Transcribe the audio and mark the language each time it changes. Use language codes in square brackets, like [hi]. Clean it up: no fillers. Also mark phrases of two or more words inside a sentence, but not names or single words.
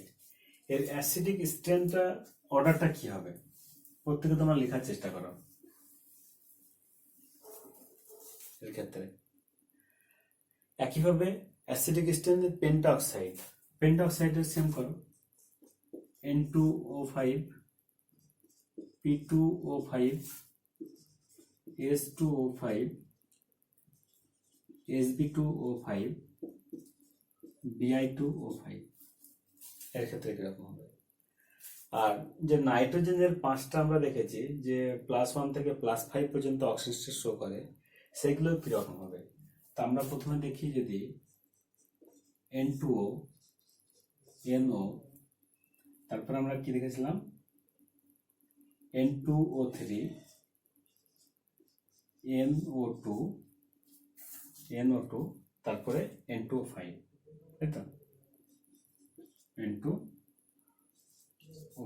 [bn] এর অ্যাসিডিক স্ট্রেংথটা অর্ডারটা কি হবে প্রত্যেকে তোমরা লেখার চেষ্টা করো। এর ক্ষেত্রে একইভাবে অ্যাসিডিক স্ট্রেংথ পেন্টাঅক্সাইডের সেম করো, N2O5, P2O5, S2O5, Sb2O5, Bi2O5, এর ক্ষেত্রে কিরকম হবে। আর যে নাইট্রোজেনের 5টা আমরা দেখেছি যে +1 থেকে +5 পর্যন্ত অক্সিজেন শো করে, সেগুলো কিরকম হবে। তা আমরা প্রথমে দেখি যদি N2O, NO, তারপর আমরা কি দেখেছিলাম N2O3, NO2, তারপরে N2O5, তাই তো, N2O5।